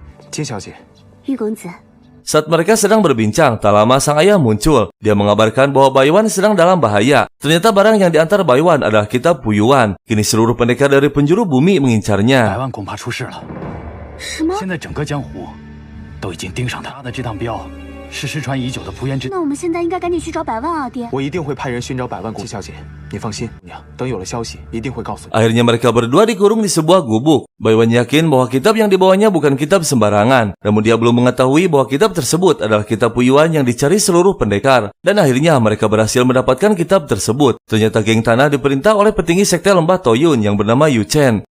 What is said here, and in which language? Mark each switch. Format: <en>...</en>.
<zh>Jin 小姐，玉公子，</zh> <id>Saat mereka sedang berbincang, tak lama sang ayah muncul. Dia mengabarkan bahwa Baiwan sedang dalam bahaya. Ternyata barang yang diantar Baiwan adalah kitab Puyuan. Kini seluruh pendekar dari penjuru bumi mengincarnya.</id> <zh>百万恐怕出事了。什么？现在整个江湖都已经盯上他的这趟镖，是失传已久的蒲原之。那我们现在应该赶紧去找百万啊，爹！我一定会派人寻找百万古小姐，你放心，娘，等有了消息一定会告诉你。</zh> <id>Akhirnya mereka berdua dikurung di sebuah gubuk. Baiwan yakin bahwa kitab yang dibawanya bukan kitab sembarangan. Namun dia belum mengetahui bahwa kitab tersebut adalah kitab Puyuan yang dicari seluruh pendekar. Dan akhirnya mereka berhasil mendapatkan kitab tersebut. Ternyata geng tanah diperintah oleh petinggi sekte lembah Toyun yang bernama Yu Chen.</id>